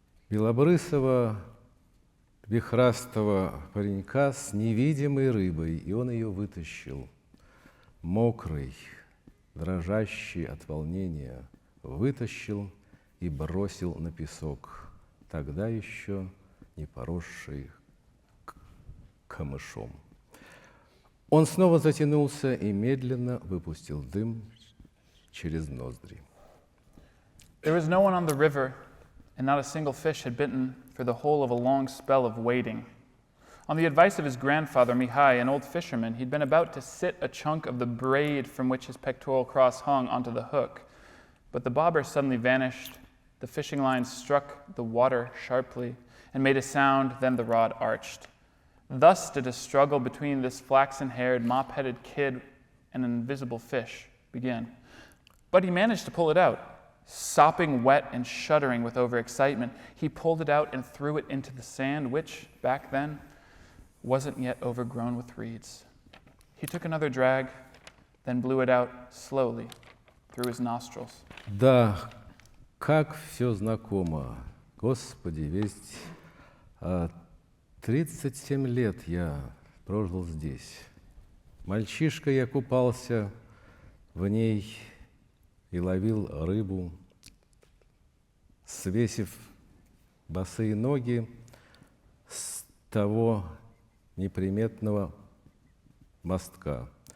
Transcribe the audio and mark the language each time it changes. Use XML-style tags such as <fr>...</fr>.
<ru>белобрысого, вихрастого паренька с невидимой рыбой, и он ее вытащил, мокрый, дрожащий от волнения, вытащил и бросил на песок, тогда еще не поросший камышом. Он снова затянулся и медленно выпустил дым через ноздри.</ru> <en>There was no one on the river, and not a single fish had bitten for the whole of a long spell of waiting. On the advice of his grandfather, Mihai, an old fisherman, he'd been about to sit a chunk of the braid from which his pectoral cross hung onto the hook. But the bobber suddenly vanished, the fishing line struck the water sharply, and made a sound, then the rod arched. Thus did a struggle between this flaxen-haired, mop-headed kid and an invisible fish begin. But he managed to pull it out. Sopping wet and shuddering with overexcitement, he pulled it out and threw it into the sand, which, back then, wasn't yet overgrown with reeds. He took another drag, then blew it out slowly through his nostrils.</en> <ru>Да, как все знакомо. Господи, ведь 37 лет я прожил здесь. Мальчишка я купался в ней и ловил рыбу, свесив босые ноги с того неприметного мостка.</ru>